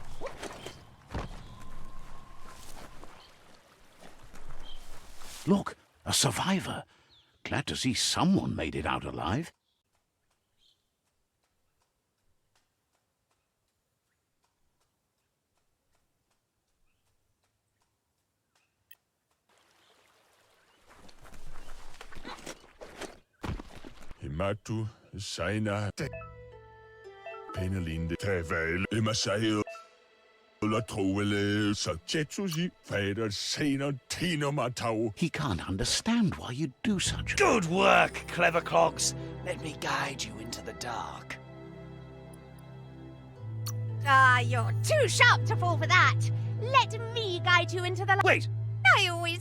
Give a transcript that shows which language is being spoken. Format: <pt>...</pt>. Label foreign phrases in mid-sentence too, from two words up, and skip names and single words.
<en>Look, A survivor. Glad to see someone made it out alive. Himatu, Saina, Penalinde, Taval, Emasai, La Troele, Sachetusi, Fader, Saina, Tino Matau. He can't understand why you do such. Good work, clever clogs. Let me guide you into the dark. Ah, you're too sharp to fall for that. Let me guide you into the light. Wait, I always...</en>